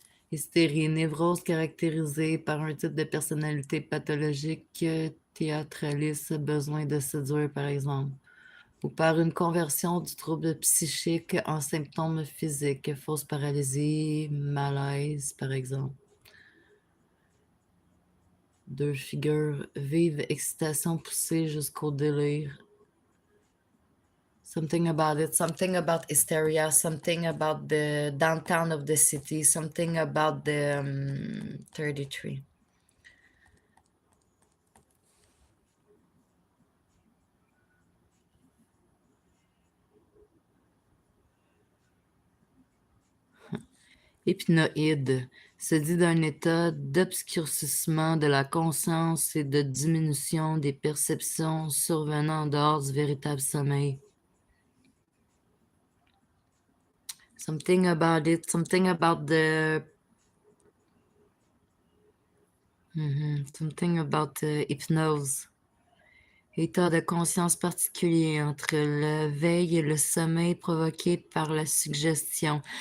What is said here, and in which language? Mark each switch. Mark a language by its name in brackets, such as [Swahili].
[French] Hystérie, névrose caractérisée par un type de personnalité pathologique, théâtraliste, besoin de séduire par exemple, ou par une conversion du trouble psychique en symptômes physiques, fausse paralysie, malaise par exemple. Deux figures, vive excitation poussée jusqu'au délire. [English] Something about it, something about hysteria, something about the downtown of the city, something about the 33. [French] Hypnoïde se dit d'un état d'obscurcissement de la conscience et de diminution des perceptions survenant en dehors du véritable sommeil. [English] Something about it, something about the... something about the hypnose. [French] État de conscience particulier entre le veille et le sommeil provoqué par la suggestion.